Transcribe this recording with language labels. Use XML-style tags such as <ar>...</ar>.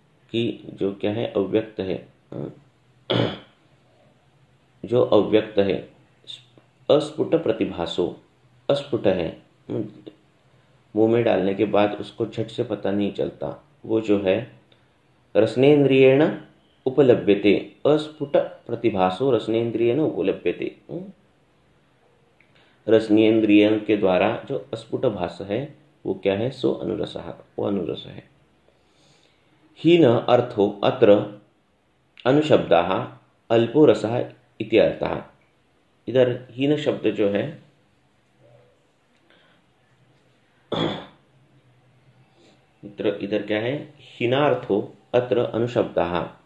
<hi>कि जो क्या है, अव्यक्त है, जो अव्यक्त है, अस्फुट प्रतिभासो, अस्फुट है, मुंह में डालने के बाद उसको झट से पता नहीं चलता, वो जो है रसनेन्द्रियेण उपलभ्यते,</hi> <sa>अस्फुट प्रतिभासो रसनेन्द्रियेण उपलभ्यते।</sa> <hi>रसनेन्द्रिय के द्वारा जो अस्फुट भास है वो क्या है,</hi> <sa>सो अनुरसः,</sa> <hi>वो अनुरस है।</hi> <sa>हीन अर्थो अत्र अनुशब्दाः अल्पो रसः इति अर्थः।</sa> <hi>इधर हीन शब्द जो है इधर क्या है,</hi> <sa>हीनार्थो अत्र अनुशब्दाः,</sa>